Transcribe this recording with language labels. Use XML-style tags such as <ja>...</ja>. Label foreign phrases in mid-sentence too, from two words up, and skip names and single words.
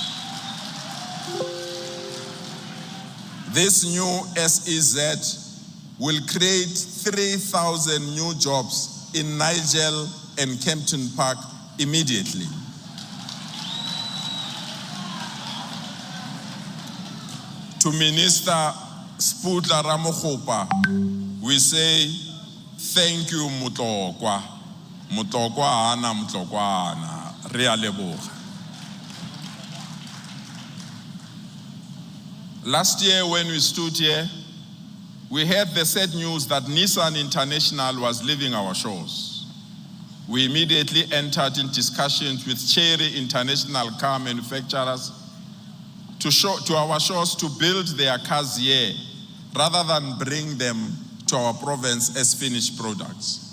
<en>This new SEZ will create 3,000 new jobs in Nigel and Kempton Park immediately. To Minister Sputla Ramokgopa, we say, thank you, Mutlokwa.</en> <nso>Mutlokwa ana, Mutlokwa ana. Re a leboga.</nso> <en>Last year when we stood here, we heard the sad news that Nissan International was leaving our shores. We immediately entered in discussions with Chery International car manufacturers to our shores to build their cars here, rather than bring them to our province as finished products.</en>